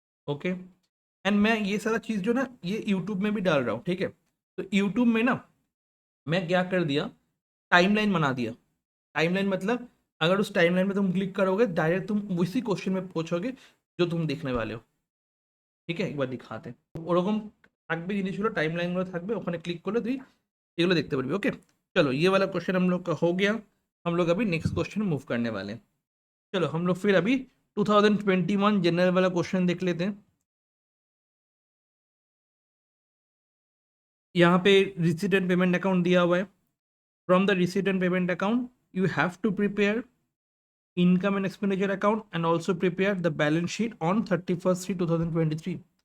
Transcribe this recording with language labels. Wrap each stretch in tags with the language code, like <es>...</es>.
<hi>Okay, and मैं ये सारा चीज़ जो ना ये यूट्यूब में भी डाल रहा हूँ, ठीक है। तो यूट्यूब में ना मैं क्या कर दिया, टाइमलाइन बना दिया। टाइमलाइन मतलब अगर उस टाइमलाइन में तुम क्लिक करोगे डायरेक्ट तुम उसी क्वेश्चन में पहुंचोगे जो तुम देखने वाले हो।</hi> <bn>ঠিক আছে, একবার দেখাতে ওরকম থাকবে জিনিসগুলো टाइम लाइनগুলো থাকবে, ওখানে ক্লিক করলে তুই এগুলো</bn> <hi>देखते</hi> <bn>পারবি।</bn> <hi>ओके, चलो ये वाला क्वेश्चन हम लोग का हो गया। हम लोग अभी नेक्स्ट क्वेश्चन मूव करने वाले हैं। चलो हम लोग फिर अभी 2021 जनरल वाला क्वेश्चन देख लेते हैं। यहाँ पे रिसीट एंड पेमेंट अकाउंट दिया हुआ है।</hi> <en>From the receipt and payment account you have to prepare income and expenditure account and also prepare the balance sheet on 31/3/2023।</en>